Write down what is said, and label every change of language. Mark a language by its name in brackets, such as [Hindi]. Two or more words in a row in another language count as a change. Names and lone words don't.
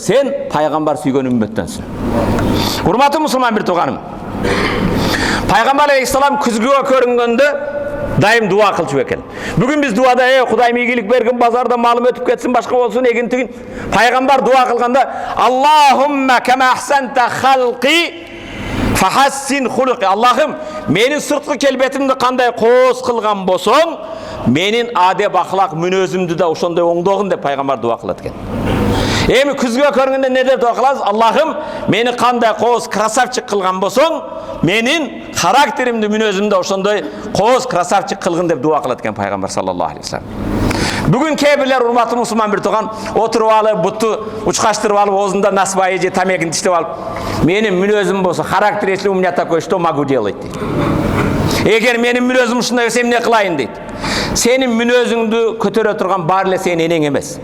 [Kyrgyz] Сен пайгамбар сүйгөн үммөттөнсүң. Урматтуу мусулман бир тууганым, Пайгамбар алейхиссалам күзгүгө көрүнгөндө дайым дуа кылчу экен. Бүгүн биз дуада Кудайым ийгилик бергин, базарда малым өтүп кетсин, башка болсун, эгинтигин. Пайгамбар дуа кылганда, [Arabic] اللهم كما أحسنت خلقي فحسن خلقي. [Kyrgyz] Аллахым, менин сырткы келбетимди кандай коос кылган болсоң, менин адеп ахлак мүнөзүмдү да ошондой оңдогун деп пайгамбар дуа кылат экен. Эми күзгө көргөндө эмне деп дуа кылабыз? Аллахым, мени кандай коос красавчик кылган болсоң, менин характеримди, мүнөзүмдү ошондой коос красавчик кылгын деп дуа кылат экен пайгамбар [Arabic] صلى الله عليه وسلم. [Kyrgyz] Бүгүн кээ бирлер урматтуу мусулман бир тууган отуруп алып, бутту учкаштырып алып, оозунда насыбайы же тамегин тиштеп алып, менин мүнөзүм болсо, [Russian] характер если у меня такой, что могу делать [Kyrgyz] дейт. Эгер менин мүнөзүм ушундай болсо эмне кылайын дейт. Сенин мүнөзүңдү көтөрө турган баары эле сенин энең эмес.